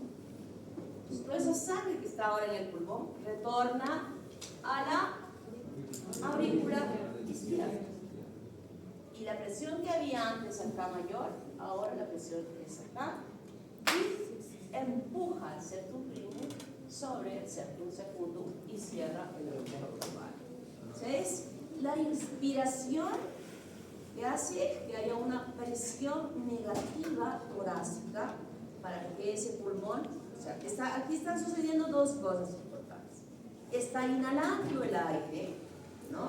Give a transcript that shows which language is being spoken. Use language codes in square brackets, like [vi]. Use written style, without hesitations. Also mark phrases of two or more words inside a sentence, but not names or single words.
[es] Entonces, toda esa sangre que está ahora en el pulmón retorna a la aurícula izquierda. Y la presión que había antes acá mayor, ahora la presión es acá. Y empuja el [la] septum primum [es] sobre el [la] septum secundum [es] y cierra el agujero global. O sea, es la inspiración que hace que haya una presión negativa torácica para que ese pulmón, o sea, aquí están sucediendo dos cosas importantes. Está inhalando el aire, ¿no?